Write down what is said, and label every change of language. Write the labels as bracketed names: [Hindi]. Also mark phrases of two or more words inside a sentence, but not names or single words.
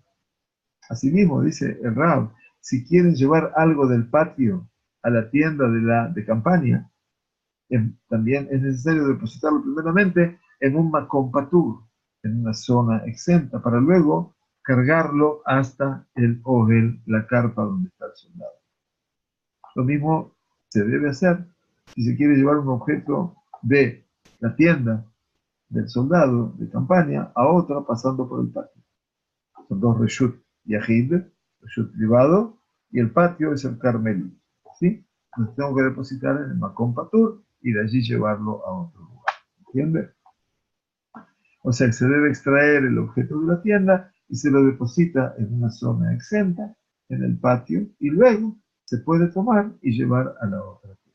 [Spanish] Asimismo, dice el Rab, si quieren llevar algo del patio a la tienda de campaña, también es necesario depositarlo primeramente en un [Hebrew] מקום פטור, [Spanish] en una zona exenta, para luego cargarlo hasta el ohel, la carpa donde está el soldado. Lo mismo se debe hacer si se quiere llevar un objeto de la tienda del soldado de campaña a otra pasando por el patio. Son dos [Hebrew] רשות יחיד, [Spanish] reshut privado, y el patio es el carmelí. ¿Sí? Entonces tengo que depositar en el [Hebrew] מקום פטור [Spanish] y de allí llevarlo a otro lugar. ¿Entiende? O sea, se debe extraer el objeto de la tienda y se lo deposita en una zona exenta, en el patio, y luego se puede tomar y llevar a la otra tienda.